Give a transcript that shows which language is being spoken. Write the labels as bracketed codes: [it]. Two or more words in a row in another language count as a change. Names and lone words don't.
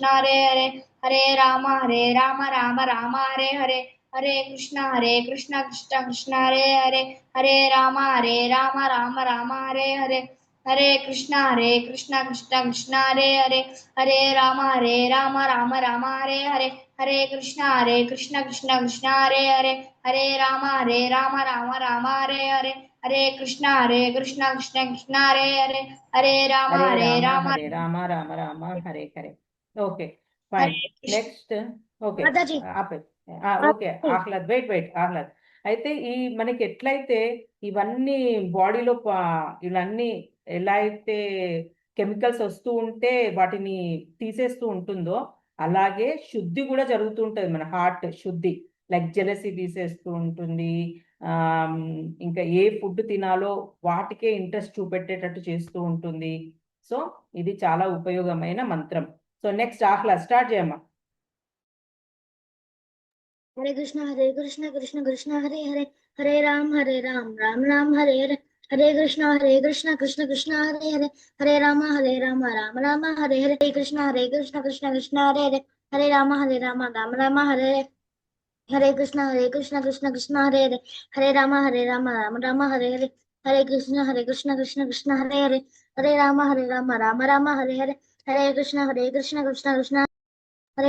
[sa] హరే హరే హరే రామ రామ రామ హరే హరే హరే కృష్ణ కృష్ణ కృష్ణ హరే హరే హరే రామ రామ రామ హరే హరే హరే కృష్ణ కృష్ణ కృష్ణ హరే హరే హరే రామ రామ రామ హరే హరే హరే కృష్ణ కృష్ణ కృష్ణ హరే హరే హరే రామ రామ హరే హరే హరే కృష్ణ కృష్ణ కృష్ణ హరే హరే హరే రామ రామ రామ రామ హరే హరే. [en] okay fine. next. okay ఆపే. okay Ahlad, wait Ahlad. [te] అయితే ఈ మనకి ఎట్లయితే ఇవన్నీ బాడీలో ఇవన్నీ ఎలా అయితే కెమికల్స్ వస్తూ ఉంటే వాటిని తీసేస్తూ ఉంటుందో, అలాగే శుద్ధి కూడా జరుగుతూ ఉంటుంది. మన హార్ట్ శుద్ధి, [en] like jealousy [te] తీసేస్తూ ఉంటుంది. ఇంకా ఏ ఫుడ్ తినాలో వాటికే ఇంట్రెస్ట్ చూపెట్టేటట్టు చేస్తూ ఉంటుంది. సో ఇది చాలా ఉపయోగమైన మంత్రం. [en] so next [te] ఆహ్లాద్ స్టార్ట్ చేయమ్మా. [sa] హరే కృష్ణ కృష్ణ కృష్ణ హరే హరే హరే రామ రామ రామ హరే హరే హరే కృష్ణ కృష్ణ కృష్ణ హరే హరే హరే రామ రామ రామ హరే హరే కృష్ణ కృష్ణ కృష్ణ హరే హరే హరే రామ రామ రామ హరే హరే హరే కృష్ణ కృష్ణ హరే హరే హరే రామ రామ రామ హరే హరే హరే కృష్ణ కృష్ణ హరే హరే హరే రామ రామ రామ హరే హరే హరే కృష్ణ కృష్ణ హరే